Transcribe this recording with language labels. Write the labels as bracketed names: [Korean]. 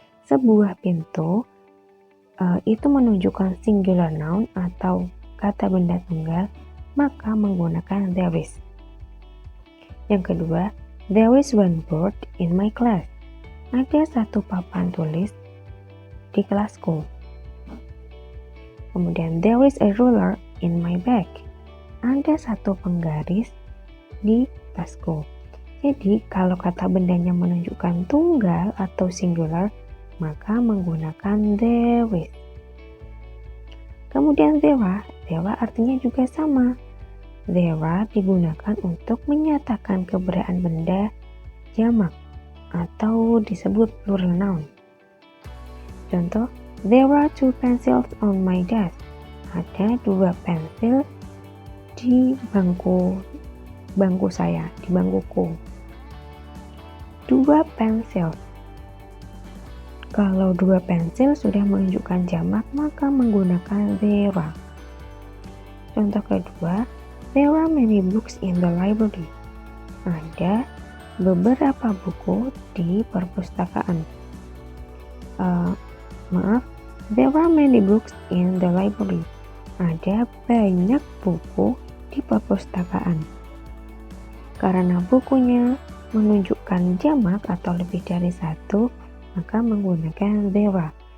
[Indonesian] Sebuah pintu itu menunjukkan singular noun atau kata benda tunggal, maka menggunakan there is. Yang kedua, [English] there is one board in my class. [Indonesian] Ada satu papan tulis di kelasku. Kemudian [English] there is a ruler in my bag. [Indonesian] Ada satu penggaris di tasku. Jadi kalau kata bendanya menunjukkan tunggal atau singular, maka menggunakan there is. Kemudian there are artinya juga sama. There are digunakan untuk menyatakan keberadaan benda jamak atau disebut plural noun. Contoh, [English] there are 2 pencils on my desk. [Indonesian] Ada 2 pensil di bangku saya, di bangkuku. 2 pensil. Kalau 2 pensil sudah menunjukkan jamak, maka menggunakan there are. Contoh kedua, [English] there are many books in the library. [Indonesian] Ada beberapa buku di perpustakaan. [English] There are many books in the library. [Indonesian] Ada banyak buku di perpustakaan. Karena bukunya menunjukkan jamak atau lebih dari satu, maka menggunakan there are.